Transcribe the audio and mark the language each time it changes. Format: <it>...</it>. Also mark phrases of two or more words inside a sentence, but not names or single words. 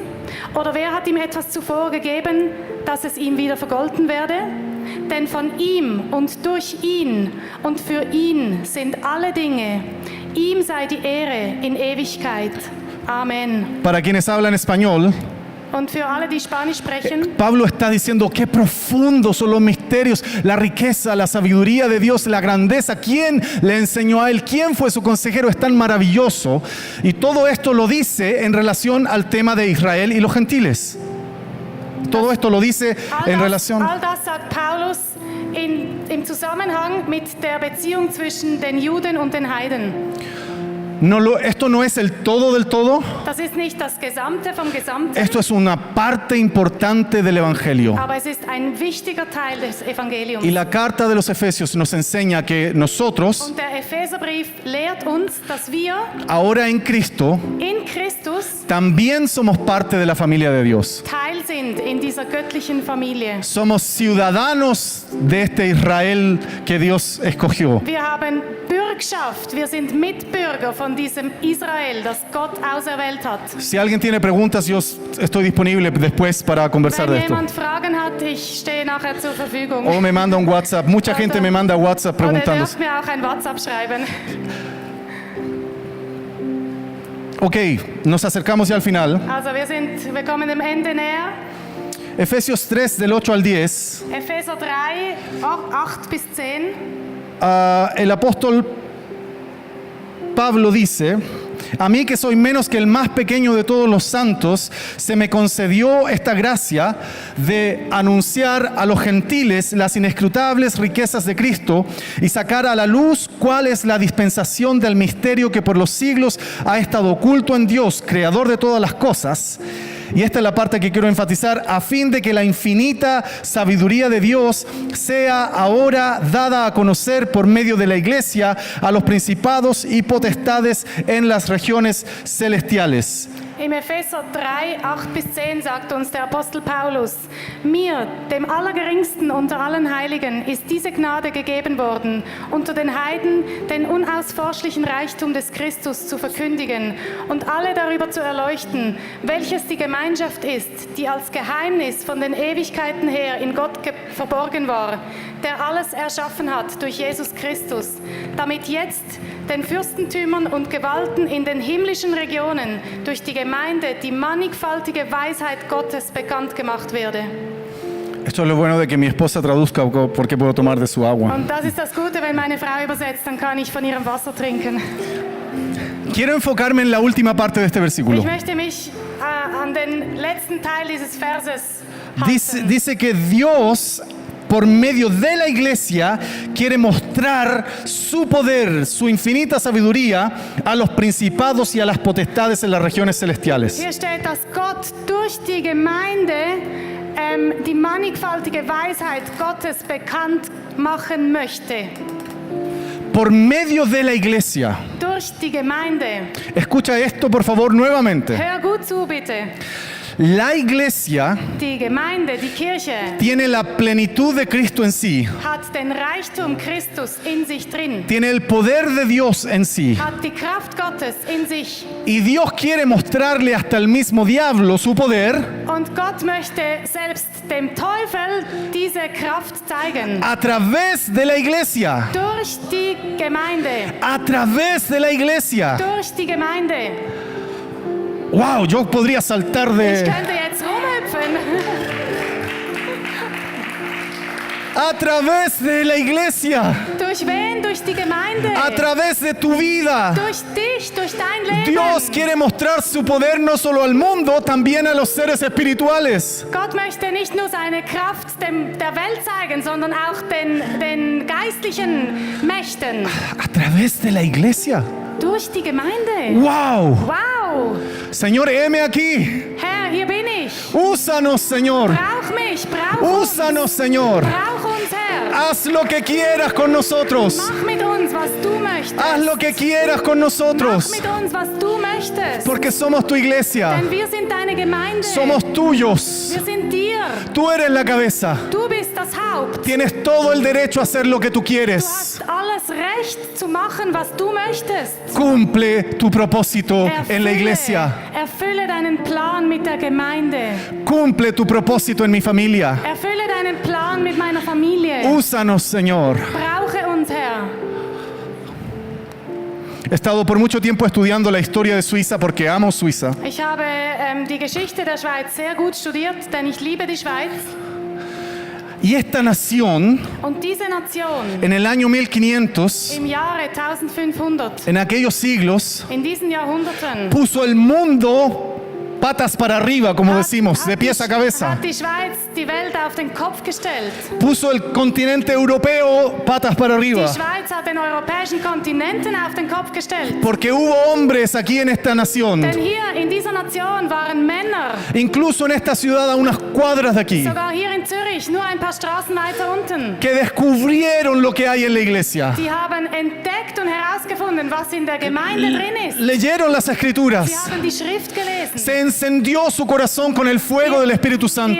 <de>Oder wer hat ihm etwas zuvor gegeben, dass es ihm wieder vergolten werde? Denn von ihm und durch ihn und für ihn sind alle Dinge. Ihm sei die Ehre in Ewigkeit. Amen.</de> <es>Para quienes hablan español,</es> <de>Und für alle, die Spanisch sprechen,</de> <es>Pablo está diciendo qué profundos son los misterios, la riqueza, la sabiduría de Dios, la grandeza. ¿Quién le enseñó a él? ¿Quién fue su consejero? Es tan maravilloso. Y todo esto lo dice en relación al tema de Israel y los gentiles. Todo esto lo dice en relación.</es> <de>all das sagt Paulus im Zusammenhang mit der Beziehung zwischen den Juden und den Heiden.</de> <es>Esto no es el todo del todo.</es> <de>Das ist nicht das Gesamte vom Gesamten,</de> <es>Esto es una parte importante del Evangelio.</es> <de>aber es ist ein wichtiger Teil des Evangeliums.</de> <es>Y la carta de los Efesios nos enseña que nosotros,</es> <de>Und der Epheserbrief lehrt uns, dass wir</de> <es>ahora en Cristo,</es> <de>in Christus</de> <es>también somos parte de la familia de Dios.</es> <de>Teil sind in dieser göttlichen Familie.</de> <es>Somos ciudadanos de este Israel que Dios escogió.</es> <de>Wir haben Bürgschaft, wir sind Mitbürger von diesem Israel, das Gott auserwählt hat.</de> <es>Si alguien tiene preguntas, yo estoy disponible después para conversar</es> <de>Wenn</de> <es>de esto.</es> <de>jemand Fragen hat, ich stehe nachher zur Verfügung.</de> <es>O me manda un WhatsApp. Mucha gente me manda WhatsApp</es> <de>Oder ihr</de> <es>preguntando.</es> <de>dürft mir auch ein WhatsApp schreiben.</de> <es>Ok, nos acercamos ya al final.</es> <de>Also wir kommen dem Ende näher.</de> <es>Efesios 3 del 8 al 10.</es> <de>Epheser 3, 8 bis 10.</de> <es>El apóstol Pablo dice: a mí, que soy menos que el más pequeño de todos los santos, se me concedió esta gracia de anunciar a los gentiles las inescrutables riquezas de Cristo y sacar a la luz cuál es la dispensación del misterio que por los siglos ha estado oculto en Dios, creador de todas las cosas. Y esta es la parte que quiero enfatizar: a fin de que la infinita sabiduría de Dios sea ahora dada a conocer por medio de la iglesia a los principados y potestades en las regiones celestiales.</es> <de>Im Epheser 3, 8 bis 10 sagt uns der Apostel Paulus: Mir, dem Allergeringsten unter allen Heiligen, ist diese Gnade gegeben worden, unter den Heiden den unausforschlichen Reichtum des Christus zu verkündigen und alle darüber zu erleuchten, welches die Gemeinschaft ist, die als Geheimnis von den Ewigkeiten her in Gott verborgen war, der alles erschaffen hat durch Jesus Christus, damit jetzt den Fürstentümern und Gewalten in den himmlischen Regionen durch die Gemeinde die mannigfaltige Weisheit Gottes bekannt gemacht werde.</de> <es>Esto es lo bueno de que mi esposa traduzca, porque puedo tomar de su agua.</es> <de>Und das ist das Gute, wenn meine Frau übersetzt, dann kann ich von ihrem Wasser trinken.</de> <es>Quiero enfocarme en la última parte de este versículo.</es> <de>Ich möchte mich an den letzten Teil dieses Verses halten.</de> <es>Dice que Dios, por medio de la iglesia, quiere mostrar su poder, su infinita sabiduría a los principados y a las potestades en las regiones celestiales.</es> <de>Hier steht, dass Gott durch die Gemeinde die mannigfaltige Weisheit Gottes bekannt machen möchte.</de> <es>Por medio de la iglesia.</es> <de>Durch die Gemeinde.</de> <es>Escucha esto, por favor, nuevamente.</es> <de>Hör gut zu, bitte.</de> <es>La iglesia</es> <de>Die Gemeinde, die Kirche,</de> <es>tiene la plenitud de Cristo en sí.</es> <de>hat den Reichtum Christus in sich drin.</de> <es>Tiene el poder de Dios en sí.</es> <de>Hat die Kraft Gottes in sich.</de> <es>Y Dios quiere mostrarle hasta el mismo diablo su poder</es> <de>Und Gott möchte selbst dem Teufel diese Kraft zeigen.</de> <es>a través de la iglesia.</es> <de>Durch die Gemeinde.</de> <es>A través de la iglesia.</es> <de>Durch die Gemeinde.</de> <es>Wow, yo podría saltar</es> <de>Ich</de> <es>de...</es> <de>könnte jetzt rumhüpfen.</de> <es>A través de la iglesia.</es> <de>Durch durch wen? Durch die Gemeinde.</de> <es>A través de tu vida.</es> <de>Durch dich, durch dein Leben.</de> <es>Dios quiere mostrar su poder no solo al mundo, también a los seres espirituales.</es> <de>Gott möchte nicht nur seine Kraft der Welt zeigen, sondern auch den geistlichen Mächten.</de> <es>A través de la iglesia.</es> <de>Durch die Gemeinde.</de> <es>¡Wow!</es> <de>Wow.</de> <es>Señor, heme aquí.</es> <de>Herr, hier bin ich.</de> <es>Úsanos, Señor.</es> <de>Brauch mich, brauch uns.</de> <es>Úsanos, Señor.</es> <de>Brauch uns, Herr.</de> <es>Haz lo que quieras con nosotros.</es> <de>Mach mit uns, was du möchtest.</de> <es>Haz lo que quieras con</es> <de>Mach</de> <es>nosotros.</es> <de>mit uns, was du möchtest.</de> <es>Porque somos tu iglesia.</es> <de>Denn wir sind deine Gemeinde.</de> <es>Somos tuyos.</es> <de>Wir sind dir.</de> <es>Tú eres la cabeza.</es> <de>Du bist das Haupt.</de> <es>Tienes todo el derecho a hacer lo que tú</es> <de>Du</de> <es>quieres.</es> <de>hast alles Recht zu machen, was du möchtest.</de> <es>Cumple tu propósito en la iglesia.</es> <de>Erfülle deinen Plan mit der Gemeinde.</de> <es>Cumple tu propósito en mi familia.</es> <de>Erfülle deinen Plan mit meiner Familie.</de> <es>Úsanos, Señor.</es> <de>Brauche uns, Herr.</de> <es>He estado por mucho tiempo estudiando la historia de Suiza porque amo Suiza.</es> <de>Ich habe die Geschichte der Schweiz sehr gut studiert, denn ich liebe die Schweiz.</de> <es>Y esta nación,</es> <de>Und diese Nation</de> <es>en el año 1500,</es> <de>im Jahre 1500,</de> <es>en aquellos siglos,</es> <de>in diesen Jahrhunderten,</de> <es>puso el mundo patas para arriba, como decimos, de pies a cabeza.</es> <de>hat die Schweiz die Welt auf den Kopf gestellt.</de> <es>Puso el continente europeo patas para</es> <de>Die</de> <es>arriba.</es> <de>Schweiz hat den europäischen Kontinenten auf den Kopf gestellt.</de> <es>Porque hubo hombres aquí en esta nación,</es> <de>Denn hier in dieser Nation waren Männer,</de> <es>incluso en esta ciudad a unas cuadras de aquí,</es> <de>sogar hier in Zürich, nur ein paar Straßen weiter unten.</de> <es>que descubrieron lo que hay en la iglesia.</es> <de>Die haben entdeckt und herausgefunden, was in der Gemeinde drin ist.</de> <es>Leyeron las escrituras.</es> <de>Sie haben die Schrift gelesen.</de> <es>Se encendió su corazón con el fuego del Espíritu Santo</es>